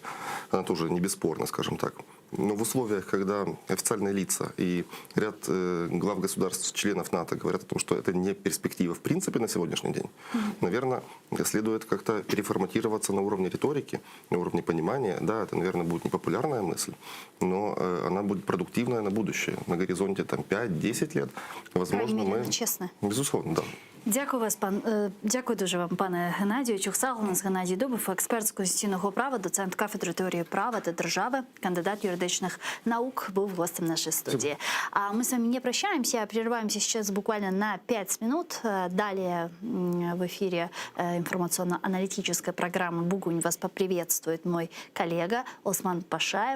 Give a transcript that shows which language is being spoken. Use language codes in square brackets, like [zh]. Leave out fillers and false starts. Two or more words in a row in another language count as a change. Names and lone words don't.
[ru] Она тоже не бесспорна, скажем так. Но в условиях, когда официальные лица и ряд глав государств, членов НАТО говорят о том, что это не перспектива в принципе на сегодняшний день, наверное, следует как-то переформатироваться на уровне риторики, на уровне понимания. Да, это, наверное, будет непопулярная мысль, но она будет продуктивная на будущее. На горизонте 5-10 лет, возможно, мы... Честно. Безусловно, да. [uk] Дякую дуже вам, пане Геннадію. Чухсал у нас Геннадій Дубов, експерт з конституційного права, доцент кафедри теорії права та держави, кандидат юридичных наук, [ru] был гостем нашей студии. А мы с вами не прощаемся, прерываемся сейчас буквально на 5 минут. Далее в эфире информационно-аналитическая программа «Бугунь» вас поприветствует мой коллега Осман Пашаев.